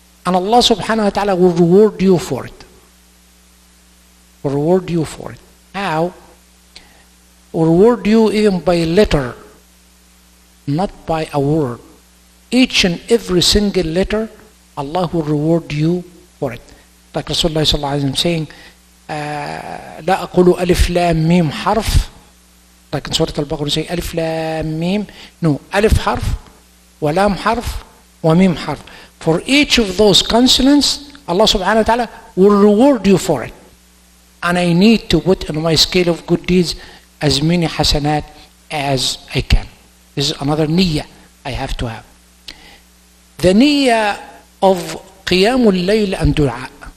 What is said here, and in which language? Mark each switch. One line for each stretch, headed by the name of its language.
English: And Allah subhanahu wa ta'ala will reward you for it. Will reward you for it. How? Will reward you even by letter, not by a word. Each and every single letter, Allah will reward you for it. Like Rasulullah sallallahu alaihi wasallam saying,
Arabic: لا أقول ألف لام ميم حرف لكن سورة البقرة
English: say
Arabic: ألف لام ميم.
English: No,
Arabic: ألف حرف ولام حرف وميم حرف.
English: For each of those consonants, Allah subhanahu wa ta'ala will reward you for it. And I need to put on my scale of good deeds as many hasanat as I can. This is another niyyah I have to have. The niyyah of qiyamul layl and dua.